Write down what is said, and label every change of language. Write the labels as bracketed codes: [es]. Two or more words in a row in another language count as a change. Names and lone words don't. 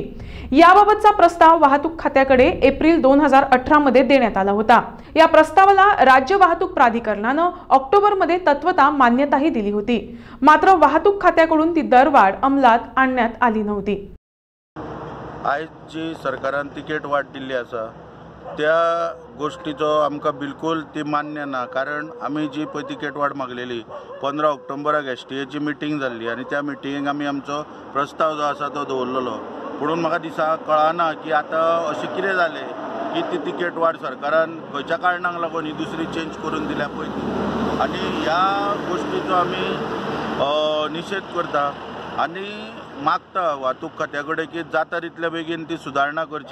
[mr] याबाबतचा प्रस्ताव वाहतूक खात्याकडे एप्रिल 2018 मध्ये देण्यात आला होता। या प्रस्तावाला राज्य वाहतूक प्राधिकरणाने ऑक्टोबरमध्ये तत्वतः मान्यताही दिली होती, मात्र वाहतूक खात्याकडून ती दरवाढ अंमलात आणण्यात आली नव्हती। [kok] आज जी सरकारान तिकीट वाढ दिल्ली आसा त्या गोष्टीचो आमकां बिलकुल ती मान्य ना, कारण आमी जी पळय तिकेट वाड मागलेली 15 ऑक्टोबराक एसटीएची मिटींग जाल्ली आनी त्या मिटींगेक आमी आमचो प्रस्ताव जो आसा तो दवरलेलो। पुणून म्हाका दिसा कळना की आतां अशें कितें जालें की ती तिकेट वाड सरकारान खंयच्या कारणाक लागून ही दुसरी चेंज करून दिल्या पळय ती, आनी ह्या गोष्टीचो आमी निशेध करता आनी मागता वाहतूक खात्या कडेन की जाता तितले बेगीन ती सुदारणा करची।